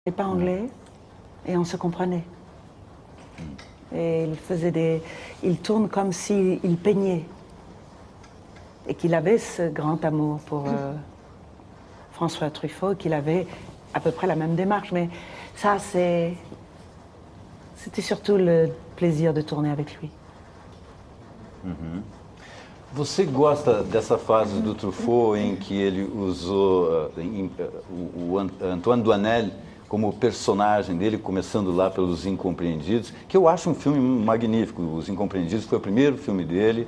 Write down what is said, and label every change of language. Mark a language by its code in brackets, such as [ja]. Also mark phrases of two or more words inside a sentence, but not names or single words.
[fr] pas anglais et on se comprenait. Et il tourne comme s'il peignait et qu'il avait ce grand amour pour François Truffaut, qu'il avait à peu près la même démarche. Mais ça, c'était surtout le plaisir de tourner avec lui. [pt] Você gosta dessa fase do Truffaut em que ele usou o Antoine Doinel como personagem dele, começando lá pelos Incompreendidos, que eu acho um filme magnífico. Os Incompreendidos foi o primeiro filme dele.